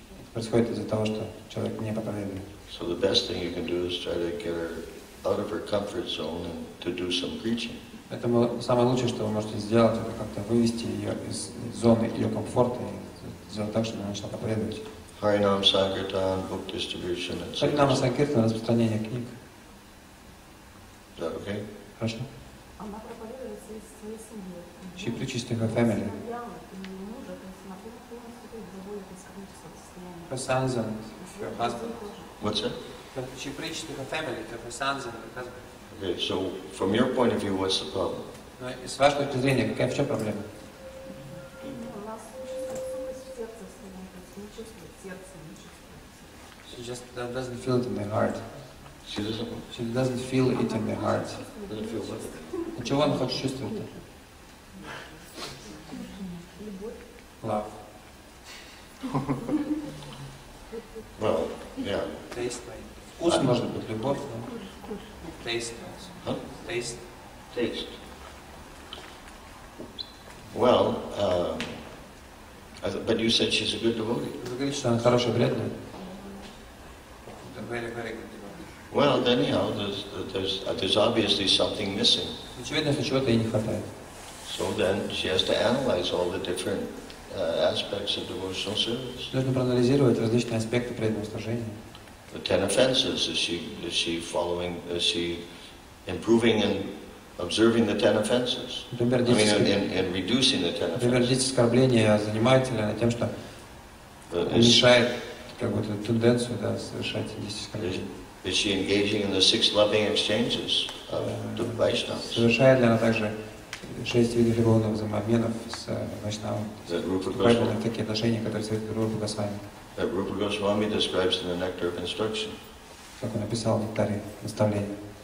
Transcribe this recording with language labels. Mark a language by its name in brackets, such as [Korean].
[Russian] Это происходит из-за того, что человек не проповедует. [English] So the best thing you can do is try to get her out of her comfort zone and to do some preaching. [Russian] Поэтому самое лучшее, что вы можете сделать, это как-то вывести ее из зоны ее комфорта и сделать так, чтобы она начала проповедовать. [English] Harinam Sankirtan, book distribution, etc. [Russian] Харинама Санкиртана, распространение книг. [English] Is that okay? [Russian] Хорошо? Она проповедует своей семье. [English] She preaches to her family. [Russian] Мужа, то есть она полностью доводит из кармического состояния. [English] Her sons and her husband. What's that? She preached to her family, to her sons and her husband. Okay, so from your point of view, what's the problem? [Russian] Но с вашей точки зрения, в чем проблема? У нас чувствует сухость в сердце своем, то есть не чувствует сердце, не чувствует. [English] She just doesn't feel it in their heart. She doesn't. She doesn't feel it in their heart. Doesn't feel what? [Russian] Чего она хочет чувствовать? [English] Love. Well, yeah. Taste. [Russian] Вкус может быть, любовь, но [English] taste. Huh? Taste. Taste. Well, but you said she's a good devotee. [Russian] Вы говорите, что она хорошая, преданная. [English] Very, very good. Well, then, there's obviously something missing. [Russian] Очевидно, что чего-то ей не хватает. [English] So then she has to analyze all the different aspects of devotional service. [Russian] Нужно проанализировать различные аспекты преданного служения. [English] The 10 offenses, is she following, is she improving and observing the 10 offenses? [Russian] Например, [English] in reducing the 10 [Russian] например, [English] offenses. [Russian] 10 оскорблений занимается ли она тем, что уменьшает как бы эту тенденцию, да, совершать 10 оскорблений? [English] Is she engaging in the 6 loving exchanges of the Vaishnavas? [Russian] Совершает ли она также 6 видов любовных взаимообменов с Вайшнавом? Вступает ли она в такие отношения, которые советует Рупа Госвами? [English] That Rupa Goswami describes in the Nectar of Instruction. [Russian] Как он описал в нектаре наставления.